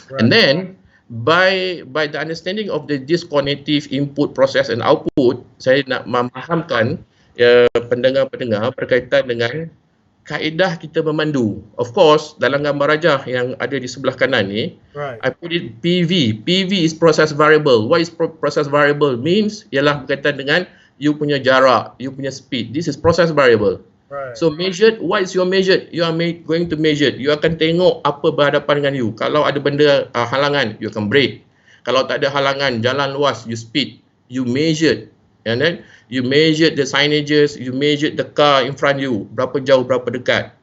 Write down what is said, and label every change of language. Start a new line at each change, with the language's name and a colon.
English: And then by the understanding of this cognitive input, process and output,
Malay: saya nak memahamkan pendengar-pendengar berkaitan dengan kaedah kita memandu.
English: Of course,
Malay: dalam gambar rajah yang ada di sebelah kanan ni,
English: I put it PV. PV is process variable. What is process variable? Means
Malay: ialah berkaitan dengan you punya jarak, you punya speed.
English: This is process variable. So measured, what is your measured? You are going to measure.
Malay: You akan tengok apa berhadapan dengan you. Kalau ada benda halangan, you akan brake. Kalau tak ada halangan, jalan luas, you speed.
English: You measured. And then you measured the signages, you measured the car in front you,
Malay: berapa jauh, berapa dekat.